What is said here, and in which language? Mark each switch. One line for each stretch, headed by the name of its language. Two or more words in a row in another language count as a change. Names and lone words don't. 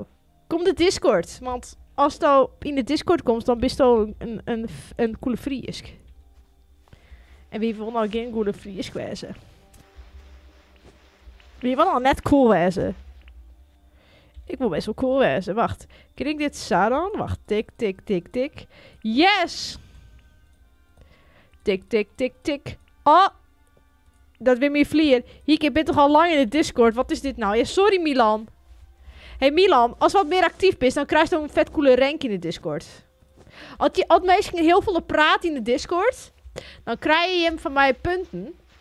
Dutch: Kom de Discord, want als je in de Discord komt, dan ben je een coole Friesk. En wie wil nou geen coole Friesk wezen? Wie wil nou net cool wezen? Ik wil best wel cool wezen. Wacht. Krijg ik dit zo dan? Wacht. Tik, tik, tik, tik. Yes! Tik, tik, tik, tik. Oh! Dat weer meer vliegen. Hier, ik ben toch al lang in de Discord. Wat is dit nou? Ja, sorry Milan. Hey Milan, als wat meer actief bent, dan krijg je een vet coole rank in de Discord. Als meestal heel veel praat in de Discord, dan krijg je hem van mij punten.